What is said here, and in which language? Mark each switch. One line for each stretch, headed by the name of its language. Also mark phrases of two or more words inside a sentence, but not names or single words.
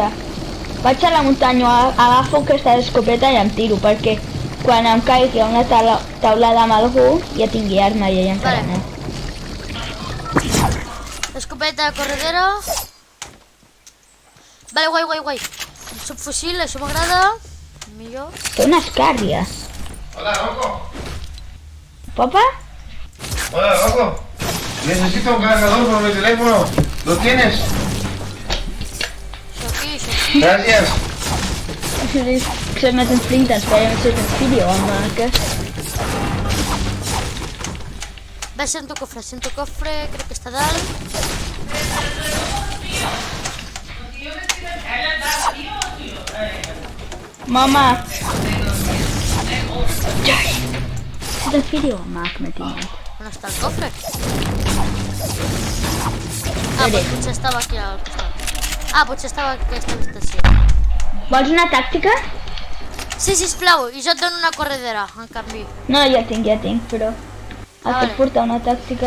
Catalan: Vaig a la muntanya, agafo aquesta escopeta i em tiro, perquè quan em caigui una taulada amb algú ja tingui arma i ella encara no. Escopeta corredera. Vale, guai. Subfusil, això m'agrada. Millor. Té una escàrria. Hola, Rocco.
Spanish: ¿Papá? Hola, Rocco. Necesito un cargador por mi teléfono. ¿Lo tienes? Aquí. Gracias.
Dutch: Ik zit met een vriend aan het spelen, we zitten een video aan het maken.
Spanish: Ves en tu cofre,
Catalan: crec que està dalt.
Dutch: Mama! Zit een video aan het maken met iemand.
Catalan: On està el cofre? Potser estava aquí al costat. Potser estava a aquesta habitació. Vols una tàctica? Sí, sisplau, i jo et dono una corredera, en canvi. No, ja tinc, però... Et puc portar una tàctica?